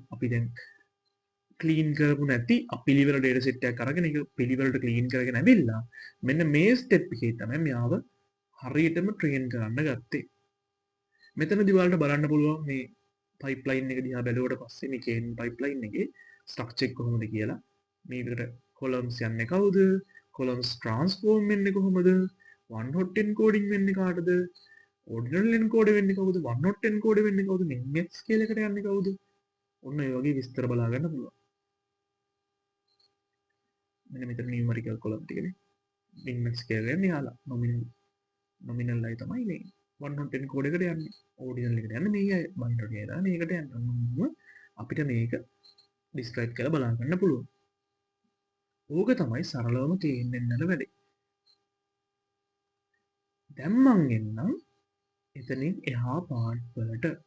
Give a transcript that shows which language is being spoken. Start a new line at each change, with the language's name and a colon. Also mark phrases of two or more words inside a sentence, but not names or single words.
Sinhala: අපි දැන් ක්ලීන් කරපු නැති අපිලිවෙල
English: data set
Sinhala: එකක් අරගෙන ඒක පිළිවෙලට ක්ලීන් කරගෙන ඇවිල්ලා මෙන්න මේ ස්ටෙප් එකේ තමයි මෙයාව හරියටම ට්‍රේන් කරන්න ගත්තේ. මෙතනදී ඔයාලට බලන්න පුළුවන් මේ පයිප්ලයින් එක දිහා බැලුවට පස්සේ මේ
English: KNN pipeline
Sinhala: එකේ ස්ට්‍රක්චර් එක කොහොමද කියලා මේකට කොලම්ස් යන්නේ කවුද?
English: columns transform
Sinhala: වෙන්නේ කොහොමද?
English: one hot encoding
Sinhala: වෙන්නේ කාටද?
English: ordinal encode
Sinhala: වෙන්නේ කවුද?
English: one hot encode
Sinhala: වෙන්නේ කවුද?
English: min scale
Sinhala: එකට යන්නේ කවුද? ඔන්න ඒ වගේ විස්තර බලා ගන්න පුළුවන්. මෙන්න මෙතන
English: numerical column
Sinhala: ටිකනේ.
English: min scale
Sinhala: වෙන්නේ යාලා nominal අය තමයි මේ
English: one hot encode
Sinhala: එකට යන්නේ. ordinal එකට යන්නේ මේ අය binary අය දාන මේකට යන්නේ. අපිට මේක describe කරලා බලා ගන්න පුළුවන්. ඕක තමයි සරලවම KNN වල වැඩේ. දැන් මං එන්නම් එතනින් එහා පාර්ට් වලට.